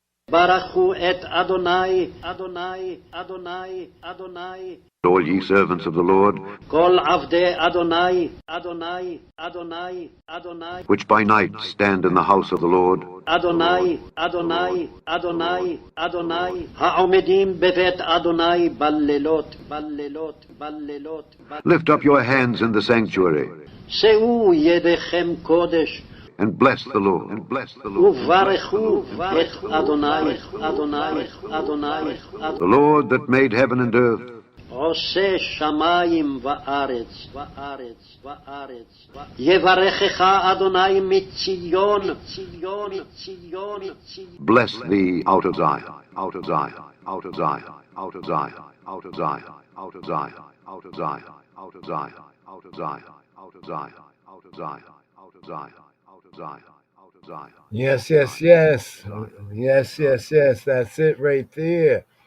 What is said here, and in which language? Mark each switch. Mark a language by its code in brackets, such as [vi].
[he] ברכו את אדוני, אדוני, אדוני, אדוני. [en] All ye servants of the Lord, [he] כל עבדי אדוני, אדוני, אדוני, אדוני. [en] which by night stand in the house of the Lord. [he] אדוני, אדוני, אדוני, אדוני. העומדים בבית אדוני בלילות, בלילות, בלילות. [en] Lift up your hands in the sanctuary, [he] שאו ידיכם קודש. [en] and bless the Lord, and bless the Lord. [he] וברכו את אדוני, אדוני, אדוני. [en] The Lord that made heaven and earth, [he] עושה שמיים וארץ, וארץ, וארץ. יברכך אדוני מציון, ציון, ציון, ציון. [en] bless thee out of Zion, out of Zion, out of Zion, out of Zion, out of Zion, out of Zion, out of Zion, out of Zion, out of Zion, out of Zion, out of Zion, out of Zion, out of Zion, out of Zion. Yes, yes, yes. Yes, yes, yes. That's it right there.